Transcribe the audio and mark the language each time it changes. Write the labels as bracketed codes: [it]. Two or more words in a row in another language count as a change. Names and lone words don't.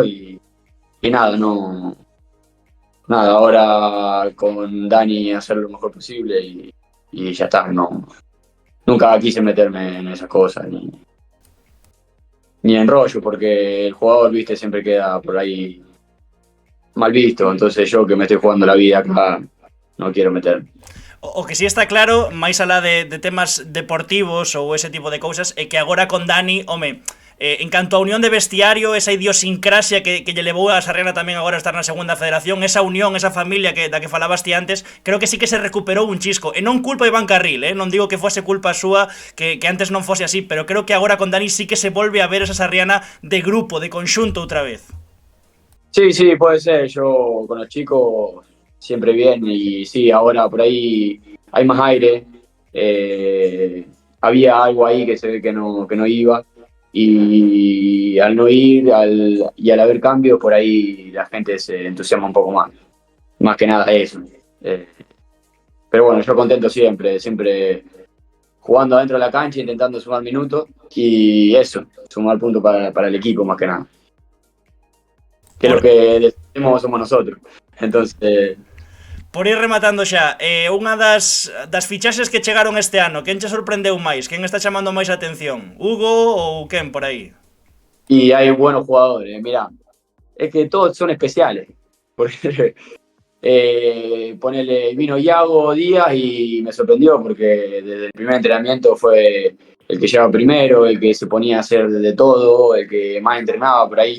[es] Y nada, nada, ahora con Dani hacer lo mejor posible y ya está. Nunca quise meterme en esas cosas ni en rollo, porque el jugador, viste, siempre queda por ahí mal visto. Entonces yo, que me estoy jugando la vida acá, no quiero meterme. [gl] O que si está claro, máis alá de temas deportivos ou ese tipo de cousas, é que agora con Dani, home, en canto a unión de vestiario, esa idiosincrasia que lle levou a Sarriana tamén agora a estar na segunda federación, esa unión, esa familia da que falabas ti antes, creo que sí que se recuperou un chisco. E non culpa a Iván Carril, non digo que fose culpa súa, que antes non fose así, pero creo que agora con Dani sí que se volve a ver esa Sarriana de grupo, de conxunto outra vez. [es] Sí, puede ser. Yo con los chicos siempre bien, y sí, ahora por ahí hay más aire. Había algo ahí que se ve que no iba. Y al no ir y al haber cambios, por ahí la gente se entusiasma un poco más. Más que nada eso. Pero bueno, yo contento siempre jugando adentro de la cancha, intentando sumar minutos. Y eso, sumar puntos para el equipo más que nada. Que lo que decimos somos nosotros. Entonces... [gl] Por ir rematando xa, unha das fichaxes que chegaron este ano, quen che sorprendeu máis? Quen está chamando máis a atención? Hugo ou quen por aí? [es] Y hay buenos jugadores, mirá. Es que todos son especiales. Porque ponele, vino Iago Díaz y me sorprendió porque desde el primer entrenamiento fue el que llegaba primero, el que se ponía a hacer de todo, el que más entrenaba por ahí.